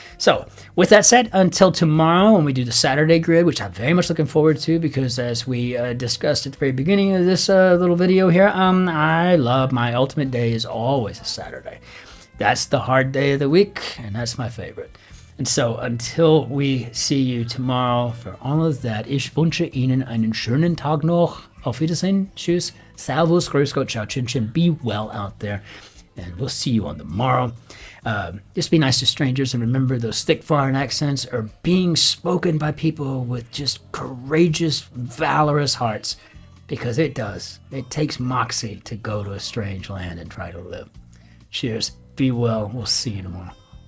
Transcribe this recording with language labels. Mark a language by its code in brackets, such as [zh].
[en] So with that said, until tomorrow when we do the Saturday grid, which I'm very much looking forward to, because as we discussed at the very beginning of this little video here, I love my ultimate day is always a Saturday. That's the hard day of the week, and that's my favorite. And so until we see you tomorrow, for all of that, [de] ich wünsche Ihnen einen schönen Tag noch. Auf Wiedersehen. Tschüss. Servus. Grüß Gott. Ciao. Cin-Cin. [en] Be well out there. And we'll see you on the morrow. Just be nice to strangers, and remember those thick foreign accents are being spoken by people with just courageous, valorous hearts, because it does. It takes moxie to go to a strange land and try to live. Cheers. Be well. We'll see you tomorrow.